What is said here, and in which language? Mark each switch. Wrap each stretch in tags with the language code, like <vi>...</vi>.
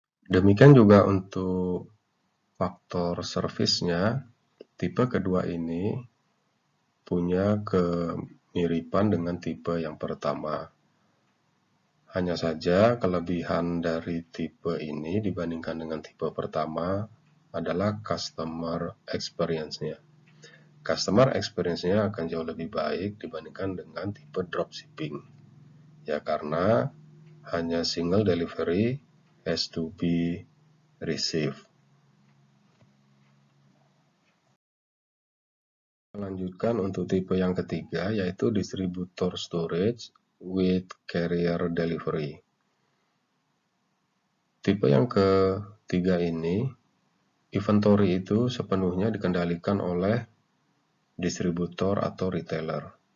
<id>Demikian juga untuk faktor servisnya, tipe kedua ini punya kemiripan dengan tipe yang pertama. Hanya saja kelebihan dari tipe ini dibandingkan dengan tipe pertama adalah customer experience-nya. Customer experience-nya akan jauh lebih baik dibandingkan dengan tipe dropshipping. Ya karena hanya</id> <en>single delivery has to be received.</en> <id>Lanjutkan untuk tipe yang ketiga, yaitu distributor storage with carrier delivery. Tipe yang ketiga ini, inventory itu sepenuhnya dikendalikan oleh distributor atau retailer.</id>